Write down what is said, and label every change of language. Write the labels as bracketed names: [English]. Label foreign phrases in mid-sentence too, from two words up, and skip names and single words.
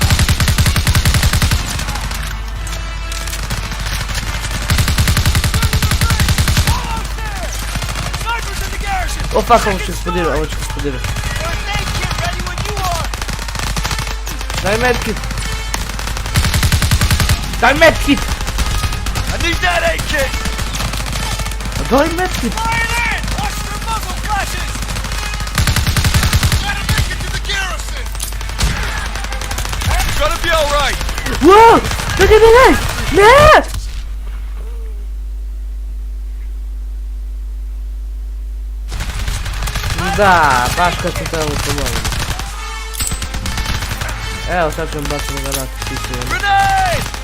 [Croatian] O fuck, ovo će eksplodirati, Daj medkit. Daj medkit. [English] I need that aid kit. [Croatian] Daj medkit. [English] Gonna be alright. Wow! Look at the light! [Croatian] Ne! Da, baš kad se trebamo pomoći. Evo sad ćemo baciti na granat, [English] Grenade!